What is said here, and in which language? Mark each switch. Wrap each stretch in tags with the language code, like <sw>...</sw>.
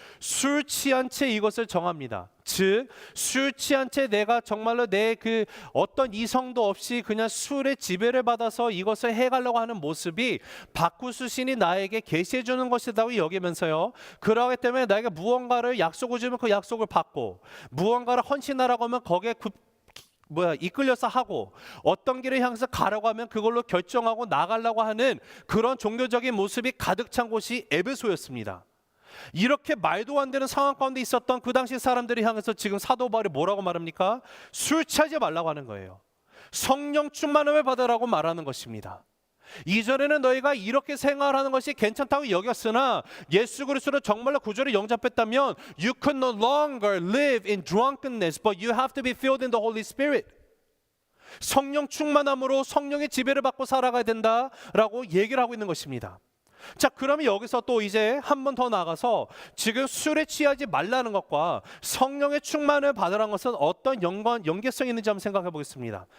<ko>술 취한 채 이것을 정합니다. 즉, 술 취한 채 내가 정말로 내 그 어떤 이성도 없이 그냥 술의 지배를 받아서 이것을 해가려고 하는 모습이 바쿠스 신이 나에게 계시해 주는 것이라고 여기면서요, 그러기 때문에 나에게 무언가를 약속을 주면 그 약속을 받고, 무언가를 헌신하라고 하면 거기에 이끌려서 하고, 어떤 길을 향해서 가라고 하면 그걸로 결정하고 나가려고 하는 그런 종교적인 모습이 가득 찬 곳이 에베소였습니다. 이렇게 말도 안 되는 상황 가운데 있었던 그 당시 사람들이 향해서 지금 사도 바울이 뭐라고 말합니까? 술 취하지 말라고 하는 거예요. 성령 충만함을 받으라고 말하는 것입니다. 이전에는 너희가 이렇게 생활하는 것이 괜찮다고 여겼으나 예수 그리스도를 정말로 구주로 영접했다면</ko> <en>You could no longer live in drunkenness, but you have to be filled in the Holy Spirit.</en> <ko>성령 충만함으로 성령의 지배를 받고 살아가야 된다라고 얘기를 하고 있는 것입니다. 자, 그러면 여기서 또 이제 한 번 더 나가서 지금 술에 취하지 말라는 것과 성령의 충만을 받으라는 것은 어떤 연계성이 있는지 한번 생각해 보겠습니다.</ko>